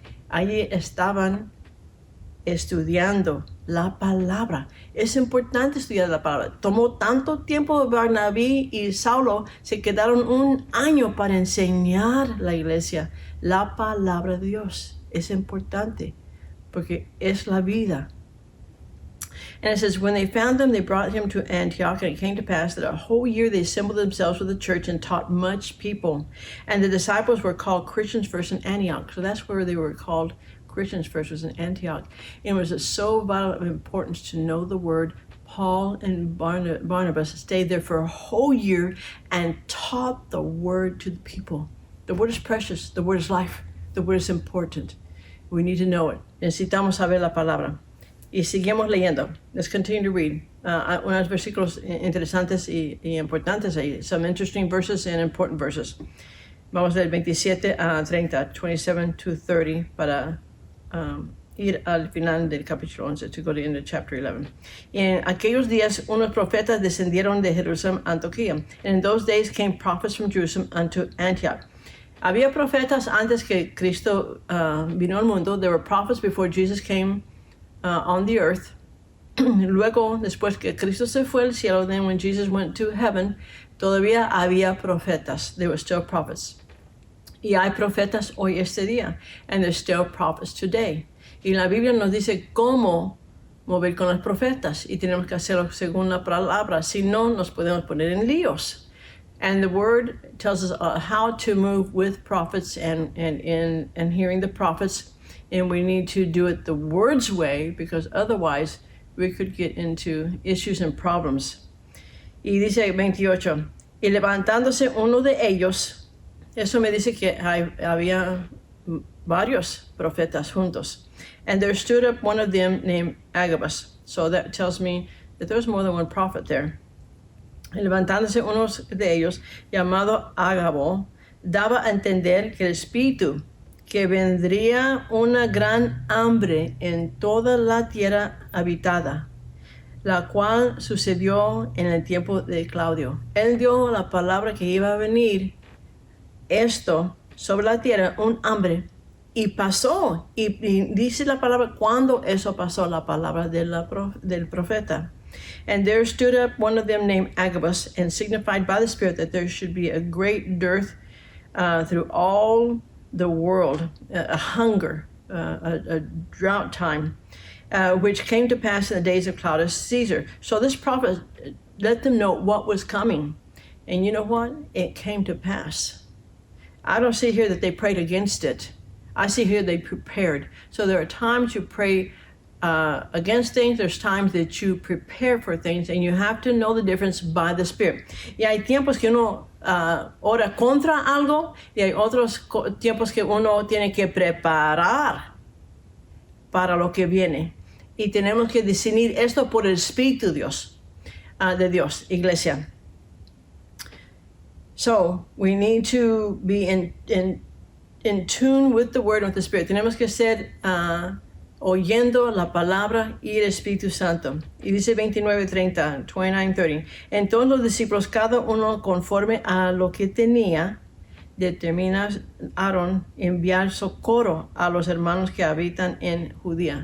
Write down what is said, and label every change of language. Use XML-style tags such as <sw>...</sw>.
<es>Allí estaban estudiando la palabra. Es importante estudiar la palabra. Tomó tanto tiempo Barnabé y Saulo, se quedaron un año para enseñar la iglesia la palabra de Dios. Es importante porque es la vida.</es> <en>And it says, when they found him, they brought him to Antioch, and it came to pass that a whole year they assembled themselves with the church and taught much people. And the disciples were called Christians first in Antioch. So that's where they were called Christians first, was in Antioch. And it was so vital of importance to know the word. Paul and Barnabas stayed there for a whole year and taught the word to the people. The word is precious. The word is life. The word is important. We need to know it.</en> <es>Necesitamos saber la palabra. Y seguimos leyendo.</es> <en>Let's continue to read.</en> <es>Unos versículos interesantes y importantes ahí.</es> <en>Some interesting verses and important verses.</en> <es>Vamos del 27 a 30,</es> <en>27 to 30,</en> <es>para ir al final del capítulo 11,</es> <en>to go to the end of chapter 11.</en> <es>Y en aquellos días, unos profetas descendieron de Jerusalén a Antioquía.</es> <en>And in those days came prophets from Jerusalem unto Antioch.</en> <es>Había profetas antes que Cristo vino al mundo.</es> <en>There were prophets before Jesus came on the earth.</en> <es>luego, después que Cristo se fue al cielo,</es> <en>then when Jesus went to heaven,</en> <es>todavía había profetas.</es> <en>There were still prophets.</en> <es>Y hay profetas hoy este día.</es> <en>And there's still prophets today.</en> <es>Y la Biblia nos dice cómo mover con los profetas. Y tenemos que hacerlo según la palabra. Si no, nos podemos poner en líos.</es> <en>And the word tells us how to move with prophets and hearing the prophets. And we need to do it the word's way, because otherwise we could get into issues and problems.</en> <es>Y dice 28, y levantándose uno de ellos, eso me dice que había varios profetas juntos.</es> <en>And there stood up one of them named Agabus. So that tells me that there was more than one prophet there.</en> <es>Y levantándose uno de ellos, llamado Agabo, daba a entender que el Espíritu, que vendría una gran hambre en toda la tierra habitada, la cual sucedió en el tiempo de Claudio. Él dio la palabra que iba a venir esto sobre la tierra, un hambre, y pasó. Y dice la palabra cuando eso pasó, la palabra del profeta.</es> <en>And there stood up one of them named Agabus, and signified by the Spirit that there should be a great dearth through all the world, a hunger, a drought time, which came to pass in the days of Claudius Caesar. So this prophet let them know what was coming. And you know what? It came to pass. I don't see here that they prayed against it. I see here they prepared. So there are times you pray against things, there's times that you prepare for things, and you have to know the difference by the Spirit.</en> <es>Y hay tiempos que uno ora contra algo, y hay otros tiempos que uno tiene que preparar para lo que viene. Y tenemos que discernir esto por el Espíritu de Dios, iglesia.</es> <en>So, we need to be in tune with the Word, with the Spirit.</en> <es>Tenemos que ser oyendo la palabra y el Espíritu Santo. Y dice 29:30, 29:30. Entonces los discípulos, cada uno conforme a lo que tenía, determinaron enviar socorro a los hermanos que habitan en Judea.</es>